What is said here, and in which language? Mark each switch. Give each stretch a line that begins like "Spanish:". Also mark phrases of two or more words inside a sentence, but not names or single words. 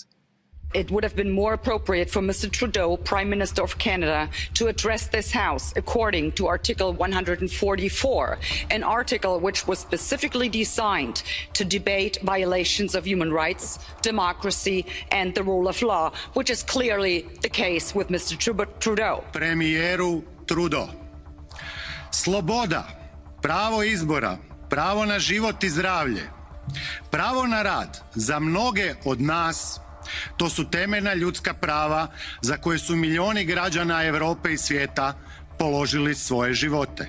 English: It would have been more appropriate for Mr. Trudeau, Prime Minister of Canada, to address this House according to Article 144, an article which was specifically designed to debate violations of human rights, democracy and the rule of law, which is clearly the case with Mr. Trudeau.
Croatian: Premijeru Trudeau. Sloboda, pravo izbora, pravo na život i zdravlje, pravo na rad za mnoge od nas, to su temeljna ljudska prava za koje su milioni građana Europe i svijeta položili svoje živote.